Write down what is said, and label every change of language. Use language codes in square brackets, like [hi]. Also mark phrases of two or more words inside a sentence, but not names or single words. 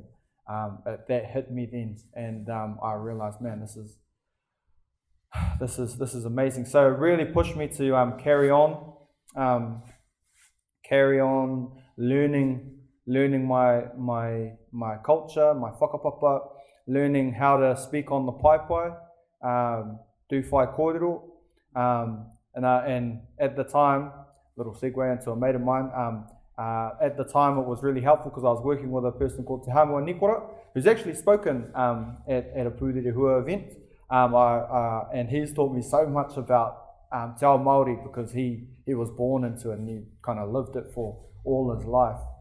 [en] That hit me then, and I realized, man, this is amazing. So it really pushed me to carry on learning my culture, my whakapapa, learning how to speak on the paipai, do [mi] whai kōrero, [en] and at the time, little segue into a mate of mine, at the time it was really helpful because I was working with a person called [mi] Te Hamua Nikora, [en] who's actually spoken at a [mi] Pūrere Hua [en] event, And he's taught me so much about [mi] Te Ao Māori [en] because he was born into it and he kind of lived it for all his life.